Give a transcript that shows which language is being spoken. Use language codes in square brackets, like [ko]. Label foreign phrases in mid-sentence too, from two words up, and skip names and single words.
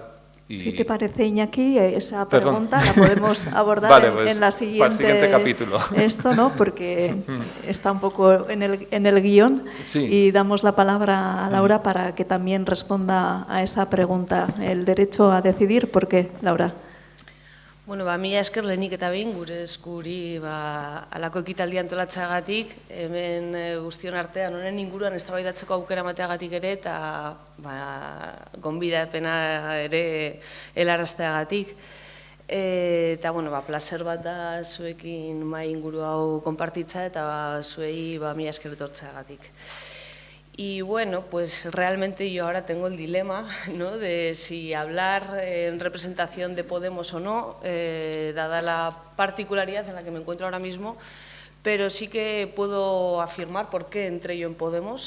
[es] Si te parece, Iñaki, esa pregunta la podemos abordar vale, pues, en la siguiente capítulo. Esto, ¿no? Porque está un poco en el guión. Sí. Y damos la palabra a Laura para que también responda a esa pregunta. El derecho a decidir, ¿por qué, Laura? [eu] Bueno, mila esker lehenik eta behin gure eskuri alako ekitaldi antolatzeagatik, hemen guztion artean honen inguruan eztabaidatzeko aukera emateagatik ere eta gonbidapena ere helarazteagatik. Eta, bueno, plazer bat da zuekin mahai inguru hau konpartitza eta zuei mila esker etortzeagatik. [es] Y bueno, pues realmente yo ahora tengo el dilema, ¿no?, de si hablar en representación de Podemos o no, dada la particularidad en la que me encuentro ahora mismo, pero sí que puedo afirmar por qué entré yo en Podemos.